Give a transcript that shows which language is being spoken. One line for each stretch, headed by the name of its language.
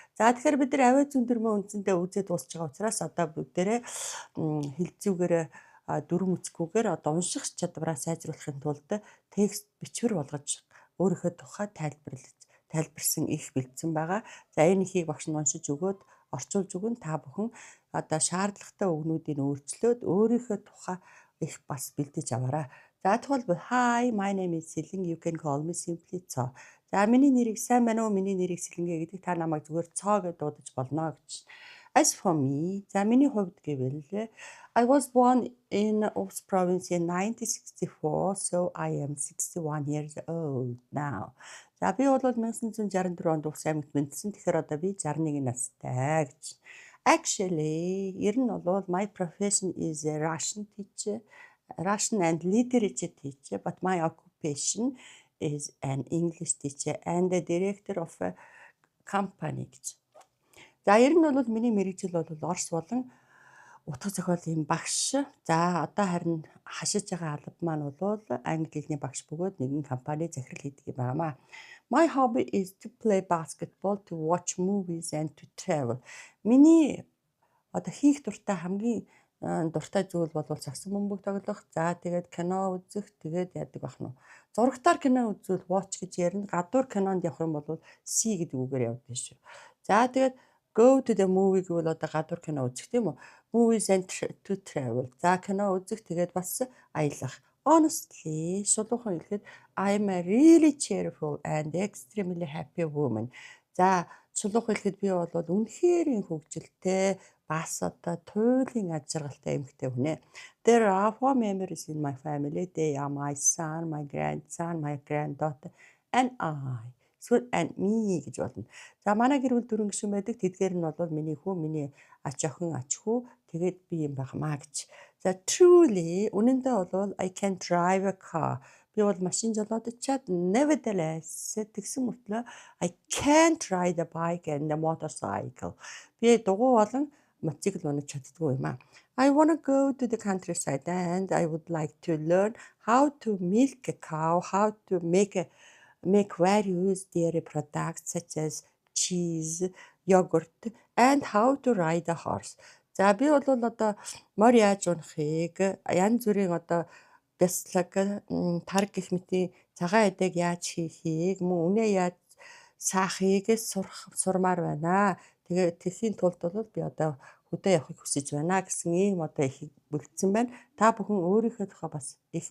Mongolian: За тэгэхээр бид нар авиа зүүн дүрмөө үндсэндээ үзээд дуусч байгаа учраас одоо бүгдээрээ хэлцүүгээр дүрм үсгүүгээр одоо унших чадвараа сайжруулахын тулд текст бичвэр болгож өөрийнхөө тухай тайлбарсан их бэлдсэн байгаа. За энэ ихийг багш нь уншиж өгөөд орчуулж өгөн та бүхэн одоо шаардлагатай үгнүүдийг өөрчлөөд өөрийнхөө тухай их бас бэлдэж аваарай. За тухайлбал
English: hi, my name is Сэлэн, you can call me simply Цоо.
Mongolian: За миний нэрийг сайн байна уу? Миний нэрийг Сэлэнгээ гэдэг та намайг зүгээр Цоо гэж дуудаж болно гэж.
English: As for me,
Mongolian: за миний хувьд гэвэл
English: I was born in Ops province in 1964, so I am 61 years old now.
Mongolian: За би бол 1964 онд Увс аймагт мэдсэн. Тэгэхээр одоо би 61 настай гэж.
English: Actually,
Mongolian: ер нь бол
English: my profession is a Russian teacher, Russian and literature teacher, but my occupation is an English teacher and the director of a company гэж.
Mongolian: За ер нь бол миний мэргэжил бол Орос болон утга зохиолын багш. За одоо харин хашиж байгаа алба маань бол англи хэлний багш бөгөөд нэгэн компани захирал хийдэг юм байна.
English: My hobby is to play basketball, to watch movies and to travel.
Mongolian: Миний одоо хийх дуртай хамгийн дуртай зүйл бол сагсан бөмбөг тоглох. За тэгээд кино үзэх, тэгээд яадаг бах нь. Зурагтаар кино үзвэл watch гэж ярина. Гадуур кинонд явах юм бол see гэдэг үгээр явдаг шүү. За тэгээд
English: go to the movie
Mongolian: гэвэл одоо гадуур кино үзэх тийм үү?
English: Movies and to travel.
Mongolian: За кино үзэх тэгээд бас аялах.
English: Honestly,
Mongolian: шулуухан хэлэхэд
English: I'm a really cheerful and extremely happy woman.
Mongolian: За шулуухан хэлэхэд би бол үнэхээр хөвгөлтэй бас одоо туйлын аж аргалтай эмэгтэй хүн ээ.
English: There are 4 members in my family. They are my son, my grandson, my granddaughter and I. So and me
Mongolian: гэж болно. За манай гэр бүл 4 гишүүн байдаг. Тэдгээр нь бол миний хүү, миний ач охин, ач хүү. Тэгээд би юм байхмаа гэж.
English: За truly
Mongolian: үнэндээ бол
English: I can drive a car.
Mongolian: Би бол машин жолоод чад
English: nevertheless
Mongolian: тэгсэн мөртлөө
English: I can't ride a bike and a motorcycle.
Mongolian: Би дугуй болон мотоцикл унаж чаддгүй юм аа.
English: I want to go to the countryside and I would like to learn how to milk a cow, how to make various dairy products such as cheese. yogurt and how to ride a horse.
Mongolian: За би бол одоо морь яаж унахыг, янз бүрийн одоо бяцлаг, тарг гэх мэтийн цагаан эдэг яаж хийхийг, мөн үнэ яаж саахыг сурмаар байна. Тэгээ тэсийн тулд бол би одоо хөдөө явахыг хүсэж байна гэсэн ийм одоо их бэлдсэн байна. Та бүхэн өөрийнхөө тухай бас их